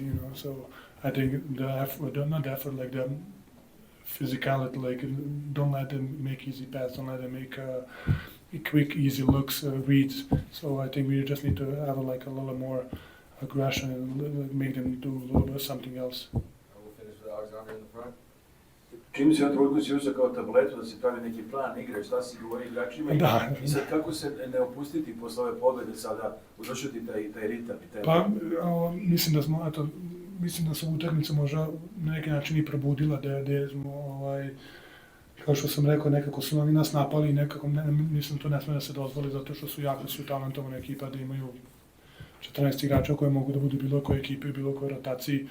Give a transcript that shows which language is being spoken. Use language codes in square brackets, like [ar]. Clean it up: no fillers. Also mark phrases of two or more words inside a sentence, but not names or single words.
[en] So I think the effort, not the effort, like the physicality, like don't let them make easy passes, don't let them make quick, easy looks, reads. So I think we just need to have a little more aggression and make them do a little bit something else. We'll finish with Alexander in the front. [bs] Čini se trenutku si uzeo kao tabletu da se pravi neki plan igre, šta si govori igračima i sad kako se ne opustiti posle ove pobjede sada, udržati taj ritam i taj... Pa mislim da se utakmica možda na neki način i probudila, da smo, kao što sam rekao, nekako su oni nas napali i nekako, mislim to ne smije da se dozvoli zato što su jako talentovana ekipa, da imaju 14 igrača koji mogu da budu bilo koje ekipe, bilo koje rotaciji.